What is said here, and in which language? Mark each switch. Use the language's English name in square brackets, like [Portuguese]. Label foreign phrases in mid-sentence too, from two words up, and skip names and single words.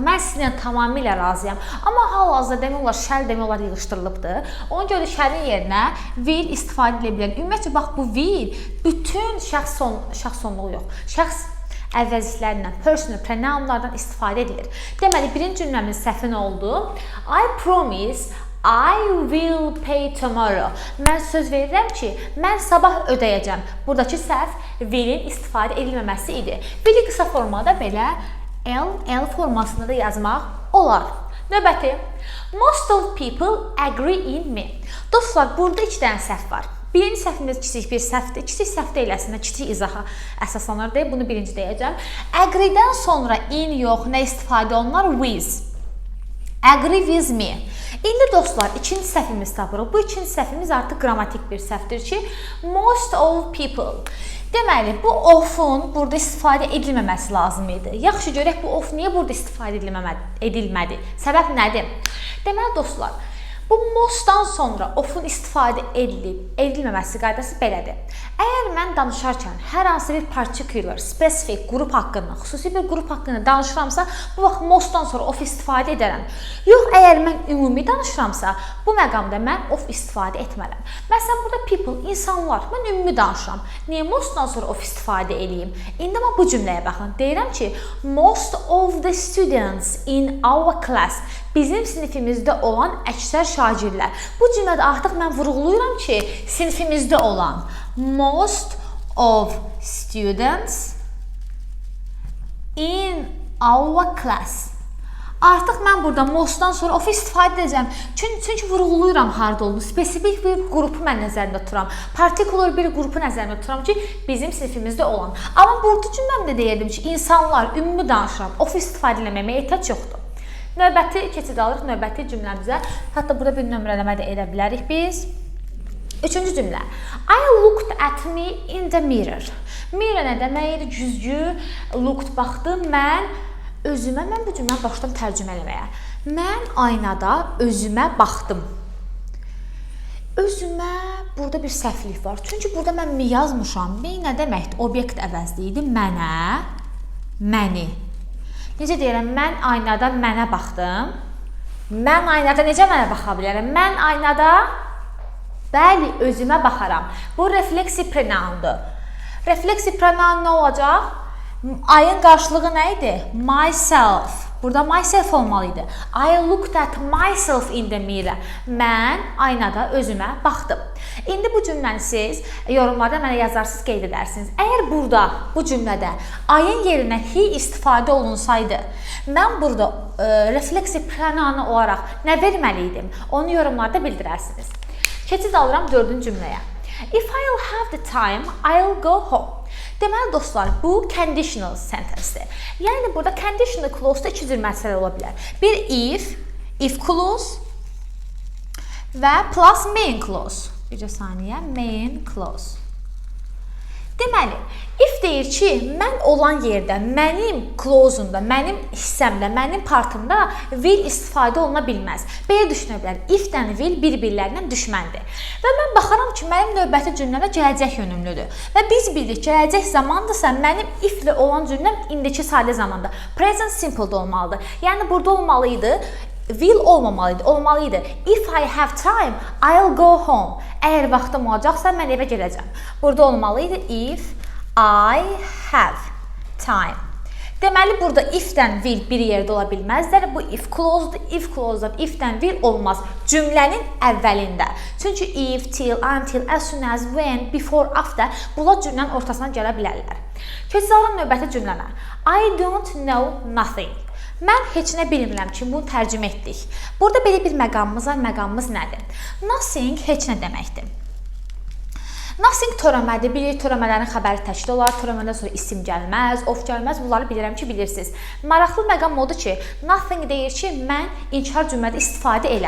[Azerbaijani] Mən sizinlə tamamilə razıyam. Amma hal-hazırda demək olar, shall demək olar yığışdırılıbdır. Ona görə shallin yerinə will istifadə edilə bilər. Ümumiyyətlə, bax, bu will bütün şəxs sonluğu yox. Şəxs əvəzliklərlə, [English] personal pronounlardan [Azerbaijani] istifadə edilir. Deməli, birinci cümləmin səhvi nə oldu? [English] I promise I will pay tomorrow. [Azerbaijani] Mən söz verirəm ki, mən sabah ödəyəcəm. Buradakı səhv willin istifadə edilməməsi idi. Willi qısa formada belə L formasında da yazmaq olar. Növbəti. [English] Most of people agree in me. [Azerbaijani] Dostlar, burada 2 dənə səhv var. Birinci səhvimiz kiçik bir səhvdir. Kiçik səhv deyil, əslində kiçik izaha əsaslanır deyə bunu birinci deyəcəm. Agree-dən sonra in yox, nə istifadə olunur? [English] With. Agree with me. [Azerbaijani] İndi dostlar, ikinci səhvimiz tapırıq. Bu ikinci səhvimiz artıq qrammatik bir səhvdir ki, [English] most of people. [Azerbaijani] Deməli, bu of-un burada istifadə edilməməsi lazım idi. Yaxşı görək, bu of niyə burada istifadə edilmədi? Səbəb nədir? Deməli, dostlar, bu mostdan sonra of-un istifadə edilməməsi qaydası belədir. Əgər mən danışarkən hər hansı bir particular, spesifik qrup haqqında, xüsusi bir qrup haqqında danışıramsa, bu vaxt mostdan sonra of istifadə edərəm. Yox, əgər mən ümumi danışıramsa, bu məqamda mən of istifadə etmərəm. Məsələn, burada people, insanlar, mən ümumi danışıram. Niyə mostdan sonra of istifadə edeyim? İndi mən bu cümləyə baxın. Deyirəm ki, [English] most of the students in our class, [Azerbaijani] bizim sinifimizdə olan əksər şagirdlər. Bu cümlədə artıq mən vurğulayıram ki, sinifimizdə olan [English] most of students in our class. [Azerbaijani] Artıq mən burada mostdan sonra of istifadə edəcəm. Çünki vurğulayıram harda olduğunu. Spesifik bir qrupu mən nəzərində tuturam. Particular bir qrupu nəzərində tuturam ki, bizim sinifimizdə olan. Amma burada cümləmdə deyirdim ki, insanlar, ümumi danışıram. Of istifadə eləməyə ehtiyac yoxdur. Növbəti keçid alırıq, növbəti cümləmizə. Hətta burada bir nömrələmə də edə bilərik biz. Üçüncü cümlə. [English] I looked at me in the mirror. [Azerbaijani] Mirror nə deməkdir? Güzgü, looked baxdım. Mən bu cümləni başladım tərcümə eləməyə. Mən aynada özümə baxdım. Özümə burada bir səhvlik var. Çünki burada mən mi yazmışam. Me nə deməkdir? Obyekt əvəzli idi. Mənə, məni. Necə deyirəm, mən aynada mənə baxdım. Mən aynada necə mənə baxa bilərəm? Mən aynada, bəli, özümə baxaram. Bu refleksiv pronoundur. Refleksiv pronoun nə olacaq? Ayın qarşılığı nə idi? [English] Myself. [Azerbaijani] Burada myself olmalıydı. [English] I looked at myself in the mirror. [Azerbaijani] Mən aynada özümə baxdım. İndi bu cümləni siz yorumlarda mənə yazarsınız, qeyd edərsiniz. Əgər burada, bu cümlədə ayın yerinə he istifadə olunsaydı, mən burada refleksiv pronoun olaraq nə verməliydim? Onu yorumlarda bildirərsiniz. Keçid alıram 4-cü cümləyə. [English] If I'll have the time, I'll go home. [Azerbaijani] Deməli, dostlar, bu [English] conditional sentencedir. [Azerbaijani] Yəni, burada [English] conditional clause-da [Azerbaijani] 2 cür məsələ ola bilər. Bir [English] if clause [Azerbaijani] və [English] plus main clause. [Azerbaijani] Bircə saniyə, [English] main clause. [Azerbaijani] Deməli, if deyir ki, mən olan yerdə, mənim clause-umda, mənim hissəmdə, mənim partımda will istifadə oluna bilməz. Belə düşünə bilər, if-dən will bir-birlərindən düşməndir. Və mən baxaram ki, mənim növbəti cümləmə gələcək yönümlüdür. Və biz bildik, gələcək zamandırsa, mənim if-lə olan cümləm indiki sadə zamanda. [English] Present simple-da [Azerbaijani] olmalıdır. Yəni, burada olmalıydı. Will olmalıydı. [English] If I have time, I'll go home. [Azerbaijani] Əgər vaxtım olacaqsa, mən evə gələcəm. Burada olmalıydı [English] if I have time. [Azerbaijani] Deməli, burada if-dən will bir yerdə ola bilməzlər. Bu [English] if clause-dur. If clause-dan [Azerbaijani] if-dən will olmaz cümlənin əvvəlində. [English] Çünki if, till, until, as soon as, when, before, after [Azerbaijani] bunlar cümlənin ortasına gələ bilərlər. Keçirik növbəti cümlələr. [English] I don't know nothing. [Azerbaijani] Mən heç nə bilmirəm ki, bunu tərcümə etdik. Burada belə bir məqamımız var. Məqamımız nədir? Nothing heç nə deməkdir. Nothing törəmədir. Bilirik, törəmələrin xəbəri təkdə olar. Törəmədən sonra isim gəlməz, of gəlməz. Bunları bilirəm ki, bilirsiniz. Maraqlı məqam odur ki, nothing deyir ki, mən inkar cümlədə istifadə elə.